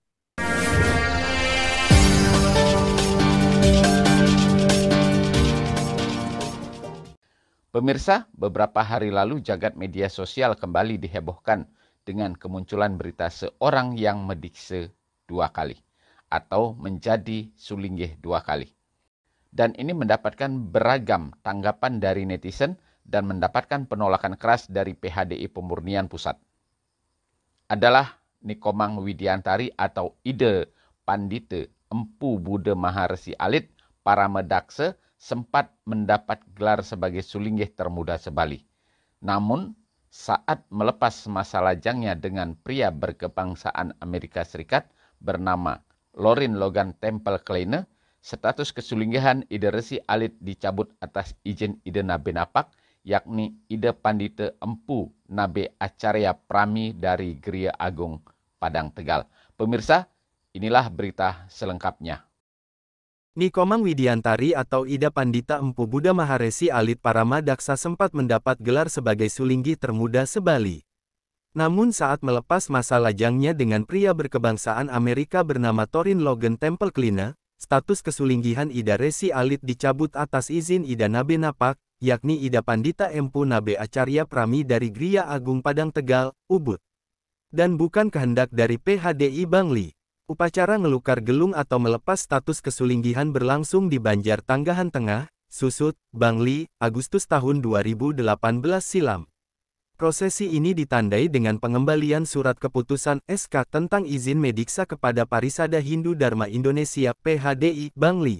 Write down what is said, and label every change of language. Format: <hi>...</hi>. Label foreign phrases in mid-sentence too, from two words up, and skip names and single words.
<id>Pemirsa, beberapa hari lalu jagat media sosial kembali dihebohkan dengan kemunculan berita seorang yang medikse 2 kali atau menjadi Sulingih 2 kali. Dan ini mendapatkan beragam tanggapan dari netizen dan mendapatkan penolakan keras dari PHDI Pemurnian Pusat. Adalah Nikomang Widiantari atau Ide Pandite Empu Buddha Maharesi Alit Paramedakse sempat mendapat gelar sebagai Sulingih termuda sebali. Namun, saat melepas masa lajangnya dengan pria berkebangsaan Amerika Serikat bernama Lorin Logan Temple Kleine, status kesulinggihan Ide Resi Alit dicabut atas izin Ide Nabe Napak, yakni Ide Pandite Empu Nabe Acarya Prami dari Geria Agung Padang Tegal. Pemirsa, inilah berita selengkapnya. Nikomang Widiantari atau Ida Pandita Empu Buddha Maharesi Alit Paramadaksa sempat mendapat gelar sebagai Sulinggi termuda sebali. Namun saat melepas masa lajangnya dengan pria berkebangsaan Amerika bernama Lorin Logan Temple Kleine, status kesulinggihan Ida Resi Alit dicabut atas izin Ida Nabe Napak, yakni Ida Pandita Empu Nabe Acarya Prami dari Geria Agung Padang Tegal, Ubud. Dan bukan kehendak dari PHDI Bangli. Upacara ngelukar gelung atau melepas status kesulinggihan berlangsung di Banjar Tanggahan Tengah, Susut, Bangli, Agustus tahun 2018 silam. Prosesi ini ditandai dengan pengembalian surat keputusan SK tentang izin mediksa kepada Parisada Hindu Dharma Indonesia PHDI Bangli.</id>